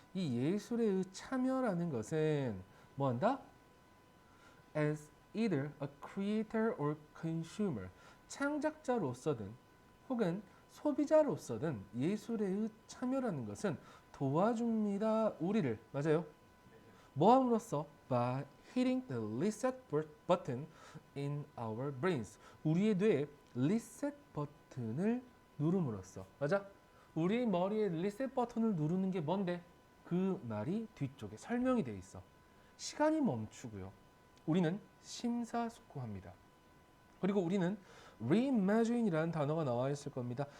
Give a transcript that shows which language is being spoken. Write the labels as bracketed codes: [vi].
[ko] 이 예술의 참여라는 것은 뭐한다? [en] As either a creator or consumer. [ko] 창작자로서든 혹은 소비자로서든 예술의 참여라는 것은 도와줍니다. 우리를 맞아요? 뭐함으로써? [en] By hitting the reset button in our brains. [ko] 우리의 뇌에 리셋 버튼을 누름으로써 맞아? 우리 머리에 리셋 버튼을 누르는 게 뭔데? 그 말이 뒤쪽에 설명이 돼 있어. 시간이 멈추고요. 우리는 심사숙고합니다. 그리고 우리는 reimagine이라는 단어가 나와 있을 겁니다.